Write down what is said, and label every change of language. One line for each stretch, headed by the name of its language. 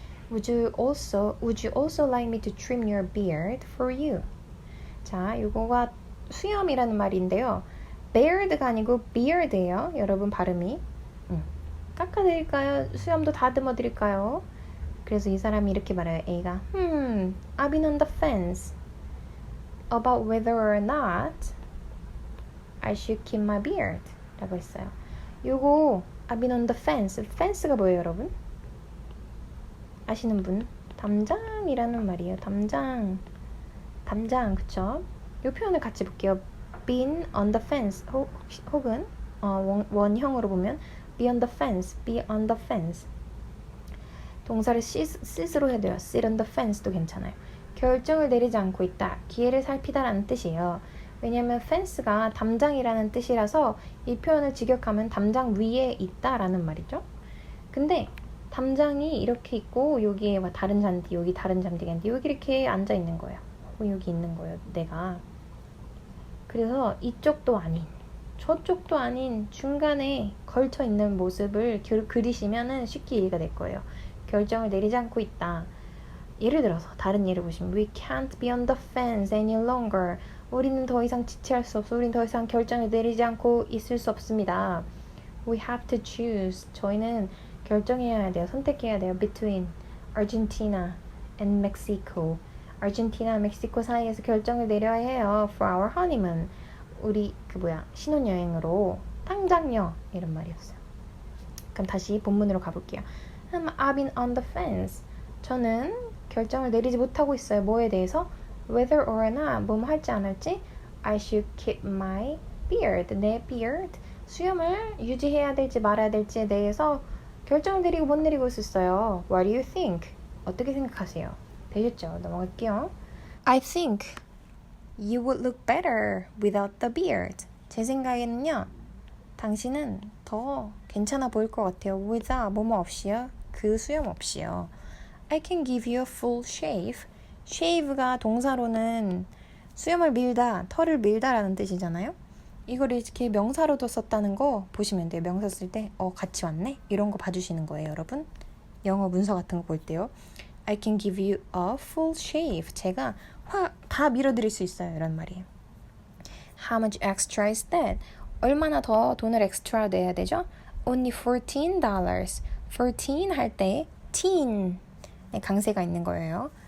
English: Would you also like me to trim your beard for you?
Korean: 자, 이거가 수염이라는 말인데요. beard가 아니고 beard예요. 여러분 발음이. 깎아드릴까요? 수염도 다듬어 드릴까요? 그래서 이 사람이 이렇게 말해요. A가
English: I've been on the fence about whether or not I should keep my beard
Korean: 라고 했어요. 요거
English: I've been on the fence.
Korean: fence가 뭐예요, 여러분? 아시는 분? 담장이라는 말이에요. 담장, 그쵸? 요 표현을 같이 볼게요.
English: been on the fence
Korean: 혹은 원형으로 보면
English: be on the fence.
Korean: 동사를 sit으로 해도요.
English: sit on the fence도 괜찮아요.
Korean: 결정을 내리지 않고 있다. 기회를 살피다라는 뜻이에요. 왜냐하면 fence가 담장이라는 뜻이라서 이 표현을 직역하면 담장 위에 있다라는 말이죠. 근데 담장이 이렇게 있고 여기에 다른 잔디, 여기 다른 잔디가 있는데 여기 이렇게 앉아 있는 거예요. 여기 있는 거예요, 내가. 그래서 이쪽도 아닌 저쪽도 아닌 중간에 걸쳐 있는 모습을 그리시면은 쉽게 이해가 될 거예요. 결정을 내리지 않고 있다. 예를 들어서 다른 예를 보시면
English: We can't be on the fence any longer.
Korean: 우리는 더 이상 지체할 수 없어. 우리는 더 이상 결정을 내리지 않고 있을 수 없습니다.
English: We have to choose.
Korean: 저희는 결정해야 돼요. 선택해야 돼요.
English: Between Argentina and Mexico.
Korean: 아르헨티나, 멕시코 사이에서 결정을 내려야 해요.
English: For our honeymoon.
Korean: 우리 신혼여행으로 당장요. 이런 말이었어요. 그럼 다시 본문으로 가볼게요.
English: I've been on the fence.
Korean: 저는 결정을 내리지 못하고 있어요. 뭐에 대해서?
English: Whether or not
Korean: 뭐뭐 할지 안 할지
English: I should keep my beard.
Korean: 내 beard. 수염을 유지해야 될지 말아야 될지에 대해서 결정을 내리고 못 내리고 있었어요.
English: What do you think?
Korean: 어떻게 생각하세요? 되셨죠? 넘어갈게요.
English: I think you would look better without the beard.
Korean: 제 생각에는요. 당신은 더 괜찮아 보일 것 같아요. without 뭐뭐 없이요. 그 수염 없이요.
English: I can give you a full shave.
Korean: shave가 동사로는 수염을 밀다, 털을 밀다라는 뜻이잖아요. 이걸 이렇게 명사로도 썼다는 거 보시면 돼요. 명사 쓸 때 같이 왔네? 이런 거 봐주시는 거예요, 여러분. 영어 문서 같은 거 볼 때요.
English: I can give you a full shave.
Korean: 제가 다 밀어드릴 수 있어요. 이런 말이에요.
English: How much extra is that?
Korean: 얼마나 더 돈을 엑스트라 내야 되죠?
English: Only $14.
Korean: 14 할 때 teen 강세가 있는 거예요.